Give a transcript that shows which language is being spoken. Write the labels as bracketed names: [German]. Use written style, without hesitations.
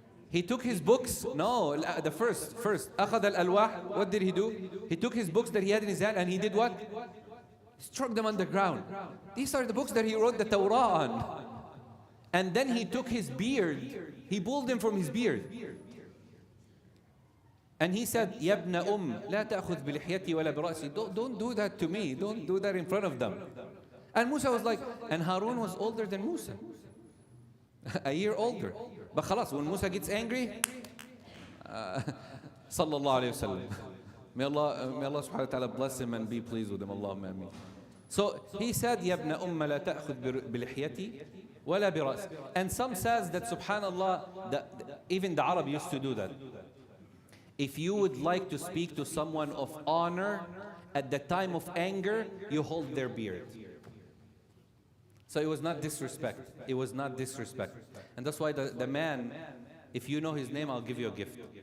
[English] He took his books. No, the first. [Arabic] أخذ الألواح. [English] What did he do? He took his books that he had in his hand and he did what? Struck them on the ground. These are the books that he wrote the Torah on. And then he took his beard. He pulled him from his beard. And he said, [Arabic] يَبْنَ لا تأخذ بلحيتي ولا برأسي. [English] Don't do that to me. Don't do that in front of them. And Musa was like, and Harun was older than Musa. A year older. But khalas, when Musa gets angry, sallallahu alayhi wa sallam. May Allah subhanahu wa ta'ala bless him and be pleased with him. Allahumma ameen. So he said, [Arabic] يَبْنَ لا تأخذ بلحيتي ولا برأسي. [English] And some says that subhanallah, even the Arab used to do that. If you would like to speak to someone of honor at the time of anger, you hold their beard. So it was not disrespect. It was not disrespect. And that's why the man, if you know his name, I'll give you a gift.